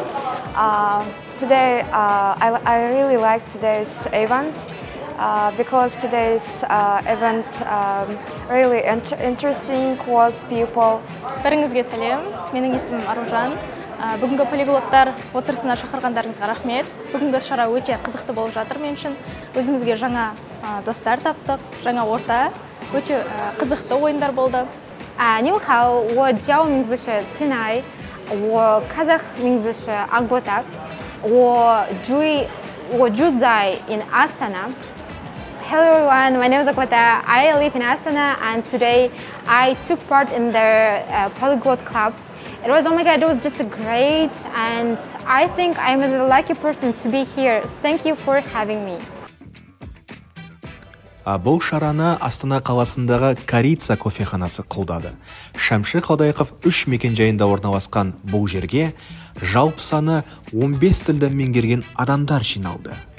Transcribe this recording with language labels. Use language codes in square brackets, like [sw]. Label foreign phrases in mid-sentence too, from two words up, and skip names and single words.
[en] Today I really like today's event because today's event really interesting, close people. [kk] Бәріңізге сәлем, менің есімім Аружан. Бүгінгі полиглоттар отырысына шақырғандарыңызға рахмет. Бүгінгі шара өте қызықты болып жатыр мен үшін. Өзімізге жаңа достар таптық, жаңа орта, өте қызықты ойындар болды. [zh] 你好，我叫名字是陈爱，我kazakh名字是Agbota，我住在 in Astana. [en] Hello everyone, my name is Agbota. I live in Astana and today I took part in the Polyglot Club. It was, oh my god, it was just great and I think I'm a lucky person to be here. Thank you for having me. [kk] Бұл шараны Астана қаласындағы Корица кофеханасы қолдады. Шәмші Қалдайқов 3 мекенжайында орналасқан бұл жерге жалпы саны 15 тілді меңгерген адамдар жиналды.